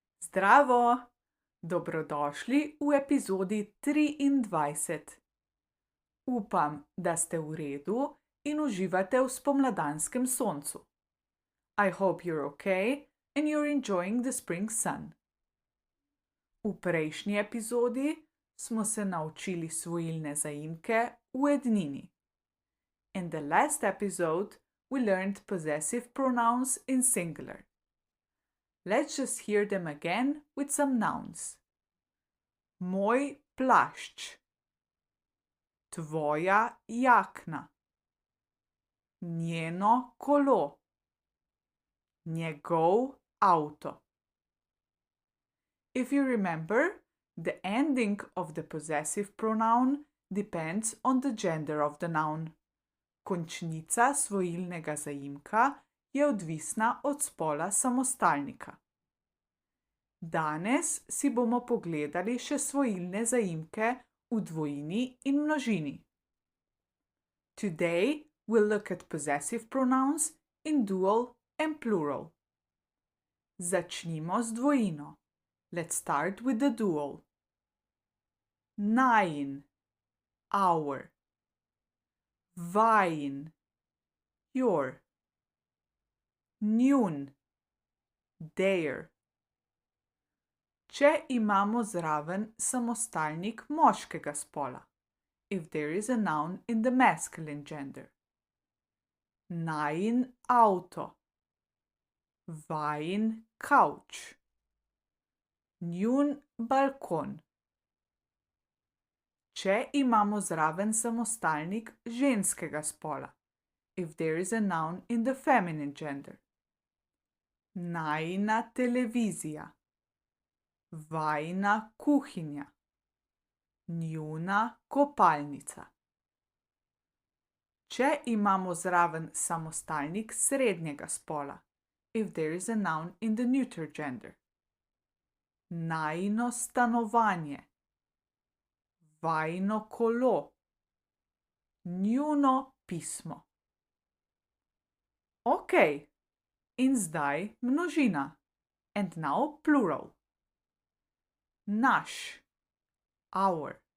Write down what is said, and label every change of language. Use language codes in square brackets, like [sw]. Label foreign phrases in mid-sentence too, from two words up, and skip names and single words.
[sl] Zdravo! Dobrodošli v epizodi 23. Upam, da ste v redu in uživate v spomladanskem soncu. [en] I hope you're okay and you're enjoying the spring sun. [sl] V prejšnji epizodi smo se naučili svojilne zaimke v ednini. [en] In the last episode, we learned possessive pronouns in singular. Let's just hear them again with some nouns. [sl] Moj plašč. Tvoja jakna. Njeno kolo. Njegov avto. [en] If you remember, the ending of the possessive pronoun depends on the gender of the noun. [sl] Končnica svojilnega zaimka je odvisna od spola samostalnika. Danes si bomo pogledali še svojilne zaimke v dvojini in množini. [en] Today we'll look at possessive pronouns in dual and plural. [sl] Začnimo z dvojino. [en] Let's start with the dual. [sl] Najin, our. Vajin, your. Njun, their. Če imamo zraven samostalnik moškega spola, [en] if there is a noun in the masculine gender. [sl] Najin avto. Vajin couch. Njun balkon. Če imamo zraven samostalnik ženskega spola, [en] if there is a noun in the feminine gender. [sl] Najina televizija. Vajina kuhinja. Njuna kopalnica. Če imamo zraven samostalnik srednjega spola, [en] if there is a noun in the neuter gender. [sl] Najino stanovanje. Vajino kolo. Njuno pismo. Okay. In zdaj množina. [en] And now plural. Naš, our.